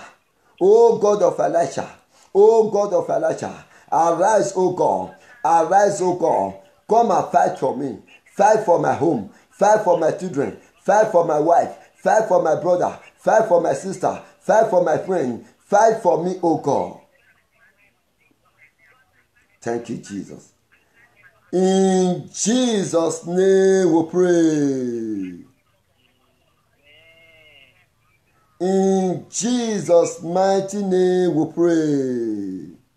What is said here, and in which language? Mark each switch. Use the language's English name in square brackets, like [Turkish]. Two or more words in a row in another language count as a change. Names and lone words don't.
[English] O God of Elisha. O God of Elisha. Arise, O God. Arise, O God. Come and fight for me. Fight for my home. Fight for my children. Fight for my wife. Fight for my brother. Fight for my sister. Fight for my friend. Fight for me, O God. Thank you, Jesus. In Jesus' name we pray. In Jesus' mighty name we pray.